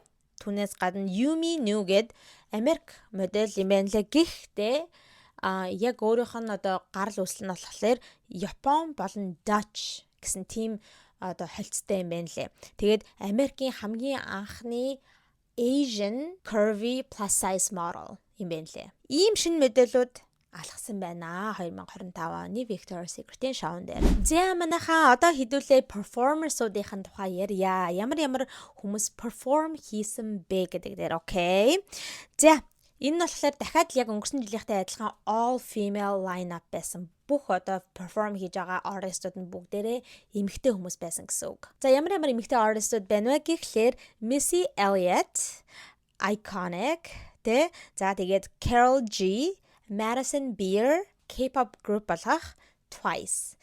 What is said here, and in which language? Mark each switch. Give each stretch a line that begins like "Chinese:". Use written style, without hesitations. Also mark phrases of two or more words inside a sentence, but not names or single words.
Mongolian: Түүнээс гадна Yumi Nu гэд Америк модель юм байна лээ. Гэхдээ яг өөрийнх нь одоо гарал үүсэл нь болохоор Япон болон Dutch гэсэн тийм одоо холцтой юм байна лээ. Тэгээд Америкийн хамгийн анхны
English: Asian curvy plus size model
Mongolian: юм байна лээ. Ийм шинэ модельүүд алхсан байна 2025 оны Victoria's Secret-ийн шоун дээр. За манайхаа одоо хэдүүлээ performers-уудын тухай ярья. Ямар хүмүүс perform хийсэн бэ гэдэг дээр окей. За энэ нь болохоор дахиад яг өнгөрсөн жилийнхтэй адилхан
English: all female lineup
Mongolian: байсан. Бүх одоо perform хийж байгаа artistууд нь бүгдээрээ эмэгтэй хүмүүс байсан гэсэн үг. За ямар эмэгтэй artistууд байна вэ гэхлээр Missy Elliott, Iconic, тэ за тэгээд Carol G, Madison Beer,
English: K-pop group
Mongolian: болох Twice.